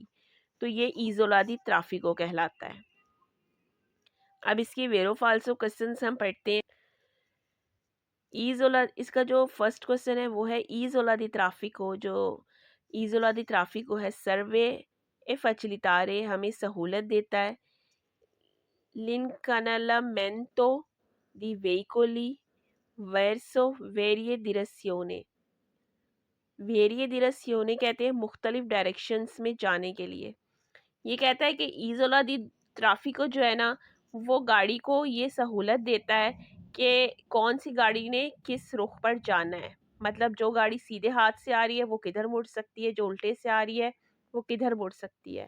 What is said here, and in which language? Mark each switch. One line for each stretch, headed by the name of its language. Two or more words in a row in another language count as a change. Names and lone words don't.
Hindi: तो ये
Italian: isola di traffico
Hindi: कहलाता है। अब इसके
Italian: vero falso
Hindi: क्वेश्चंस हम पढ़ते हैं। इज़ोला, इसका जो
English: first question
Hindi: है वो है
Italian: isola di traffico.
Hindi: जो
Italian: isola di traffico
Hindi: है,
Italian: serve a facilitare,
Hindi: हमें सहूलत देता है
Italian: l'incanalamento di veicoli verso varie direzioni। varie direzioni
Hindi: कहते हैं मुख्तलिफ डायरेक्शंस में जाने के लिए। ये कहता है कि
Italian: isola di traffico
Hindi: जो है ना, वो गाड़ी को ये सहूलत देता है कि कौन सी गाड़ी ने किस रुख पर जाना है। मतलब जो गाड़ी सीधे हाथ से आ रही है वो किधर मुड़ सकती है, जो उल्टे से आ रही है वो किधर मुड़ सकती है।